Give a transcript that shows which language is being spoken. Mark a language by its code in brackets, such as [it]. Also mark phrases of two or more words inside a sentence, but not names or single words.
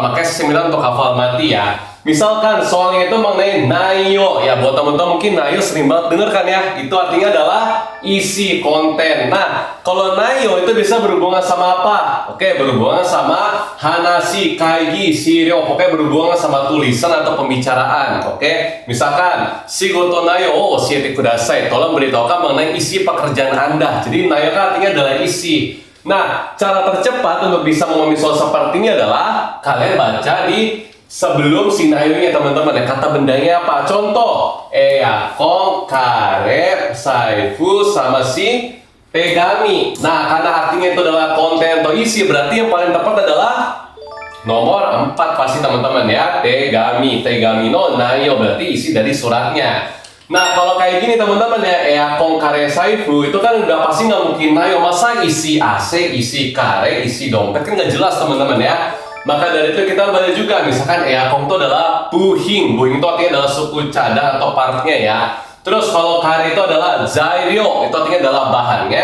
[id] Makanya saya bilang untuk hafal mati ya. Misalkan soalnya itu mengenai nayo ya, buat teman-teman mungkin nayo sering banget denger kan ya. Itu artinya adalah isi konten. Nah, kalau nayo itu bisa berhubungan sama apa? Oke, berhubungan sama [ja] 話、会議、資料. [id] Oke, berhubungan sama tulisan atau pembicaraan. Oke, misalkan [ja] 仕事内容を教えてください. [id] Tolong beritahukan mengenai isi pekerjaan Anda. Jadi nayo kan artinya adalah isi. Nah, cara tercepat untuk bisa memahami soal seperti ini adalah kalian baca di sebelum si nayonya teman-teman ya, kata bendanya apa? Contoh, [ja] エアコン、カレー、財布, [id] sama si tegami. Nah, karena artinya itu adalah konten atau isi, berarti yang paling tepat adalah nomor 4 pasti teman-teman ya. Tegami, [ja] 手紙の内容 [id] berarti isi dari suratnya. Nah, kalau kayak gini teman-teman ya, [ja] エアコン、カレー、財布 [id] itu kan udah pasti nggak mungkin nayo. Masa isi AC, isi kare, isi dompet kan nggak jelas teman-teman ya. Maka dari itu kita baca juga, misalkan eakon itu adalah buhing. Buhing itu artinya adalah suku cadang atau partnya ya. Terus kalau kare itu adalah zairyo, itu artinya adalah bahannya.